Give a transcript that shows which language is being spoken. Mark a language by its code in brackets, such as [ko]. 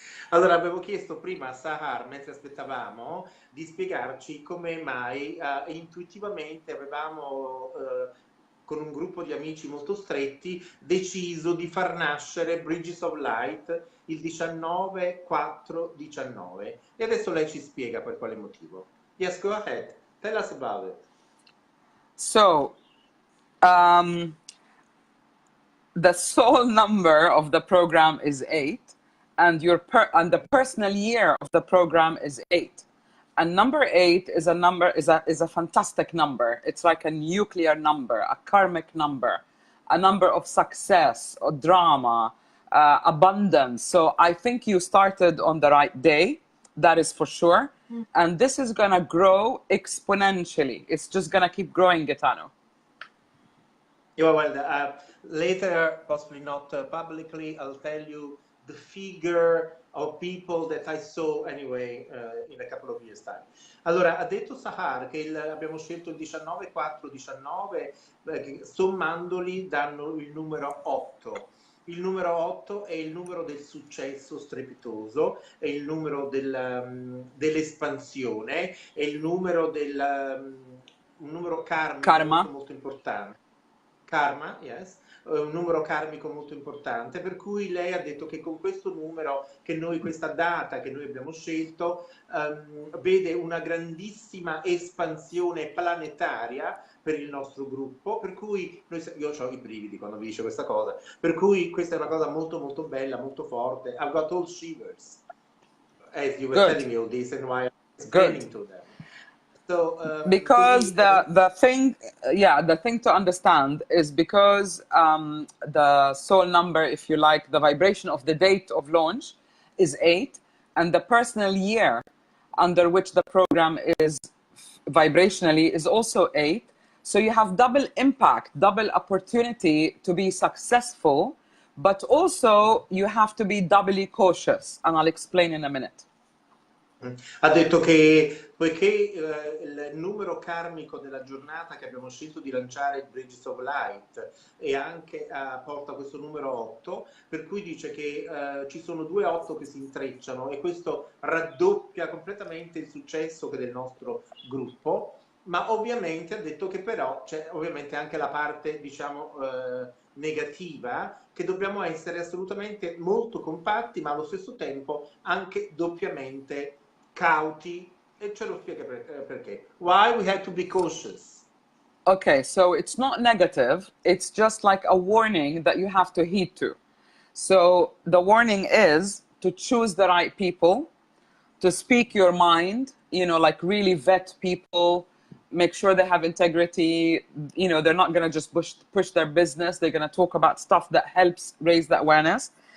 [it] Allora, avevo chiesto prima a Sahar, mentre aspettavamo, di spiegarci come mai intuitivamente avevamo, con un gruppo di amici molto stretti, deciso di far nascere Bridges of Light il 19-4-19. E adesso lei ci spiega per quale motivo. [en] Yes, go ahead. Tell us about it. So the soul number of the program is 8, and the personal year of the program is 8. And number 8 is a fantastic number. It's like a nuclear number, a karmic number, a number of success or drama, abundance. So I think you started on the right day. That is for sure. And this is gonna grow exponentially. It's just gonna keep growing, Gaetano. Yeah, well, later, possibly not publicly, I'll tell you the figure of people that I saw anyway in a couple of years' time. [it] Allora, ha detto Sahar che abbiamo scelto il 19-4-19, che sommandoli danno il numero 8. Il numero 8 è il numero del successo strepitoso, è il numero dell'espansione, è il numero un numero karmico molto, molto importante. Karma, [en] yes, [it] un numero karmico molto importante, per cui lei ha detto che con questo numero, questa data che noi abbiamo scelto, vede una grandissima espansione planetaria per il nostro gruppo, per cui io ho i brividi quando mi dice questa cosa, per cui questa è una cosa molto molto bella, molto forte. [en] I've got all shivers as you were telling me all this and why I'm explaining to them. So, because the thing to understand is because the soul number, if you like, the vibration of the date of launch is 8, and the personal year under which the program is vibrationally is also 8. So you have double impact, double opportunity to be successful, but also you have to be doubly cautious, and I'll explain in a minute. [it] Ha detto che poiché il numero karmico della giornata che abbiamo scelto di lanciare il Bridges of Light e anche porta questo numero 8, per cui dice che ci sono 2 8 che si intrecciano e questo raddoppia completamente il successo che del nostro gruppo, ma ovviamente ha detto che però c'è ovviamente anche la parte, diciamo, negativa, che dobbiamo essere assolutamente molto compatti, ma allo stesso tempo anche doppiamente cauti, e ce lo spiega perché. [en] Why we have to be cautious? Okay, so it's not negative, it's just like a warning that you have to heed to. So the warning is to choose the right people, to speak your mind, you know, like really vet people, make sure they have integrity, you know, they're not going to just push their business, they're going to talk about stuff that helps raise the awareness.